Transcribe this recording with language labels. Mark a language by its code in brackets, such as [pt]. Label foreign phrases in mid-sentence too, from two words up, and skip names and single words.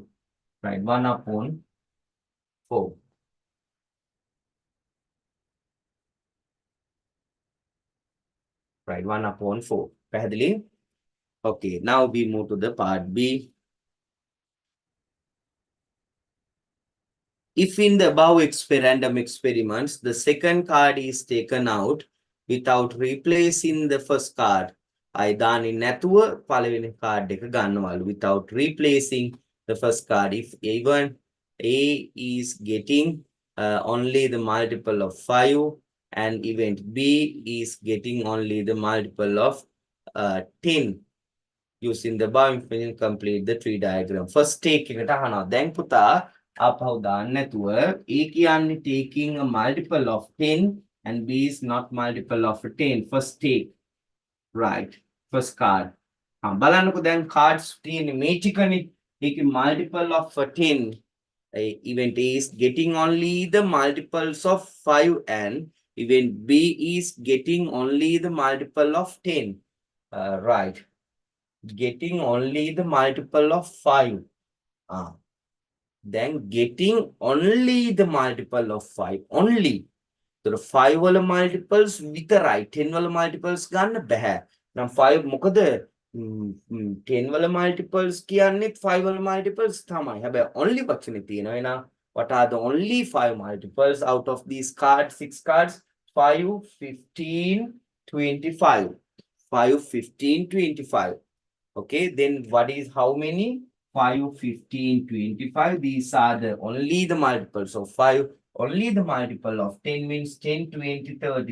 [en] Right, 1 upon 4. right? 1/4. පැහැදිලි? Okay, now we move to the part B. If in the above random experiments, the second card is taken out without replacing the first card, I [si] දාන්නේ නැතුව පළවෙනි card එක ගන්නවලු [en] without replacing the first card. If even A is getting only the multiple of 5 and event B is getting only the multiple of 10. Using the above information, complete the tree diagram. First take [si] එකට අහනවා. දැන් පුතා ආපහු දාන්න නැතුව A කියන්නේ [en] taking a multiple of 10 and B is not multiple of 10. First take. Right. First card. [si] බලන්නකෝ දැන් cards තියෙන්නේ මේ ටිකනේ. [en] ඒකේ multiple of 10. Event A is getting only the multiples of 5 and event B is getting only the multiple of 10. Right. Getting only the multiple of 5. Then getting only the multiple of 5. Only. So the 5 වල multiples විතරයි. [si] 10 වල multiples ගන්න බෑ. නම් 5 මොකද 10 වල multiples කියන්නේත් 5 වල multiples තමයි. හැබැයි only වචනේ තියෙනවා. [en] එහෙනම් what are the only 5 multiples out of these cards, 6 cards? 5, 15, 25. 5, 15, 25. Okay, then what is how many? 5, 15, 25. These are the only the multiples of 5. Only the multiple of 10 means 10, 20, 30.